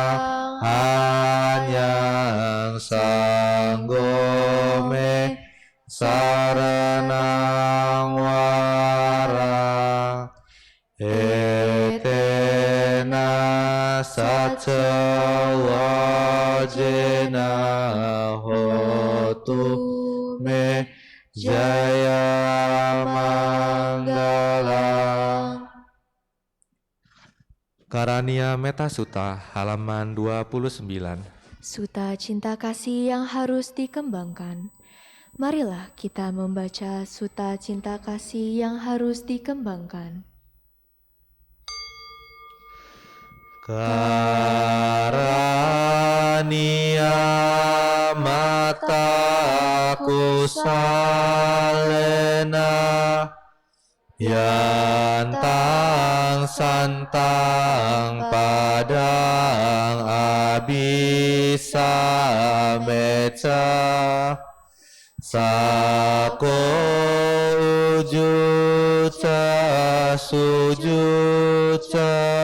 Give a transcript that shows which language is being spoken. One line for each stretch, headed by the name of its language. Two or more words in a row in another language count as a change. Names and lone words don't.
Pali: anyang sanggo me sarana wara etena saca wajena hotu me jaya manggala.
Indonesian: Karania Metta Sutta halaman 29. Sutta cinta kasih yang harus dikembangkan. Marilah kita membaca Sutta cinta kasih yang harus dikembangkan.
Pali: Karania mata kusalena yantang santang padang abisa meca sako ujuca sujuca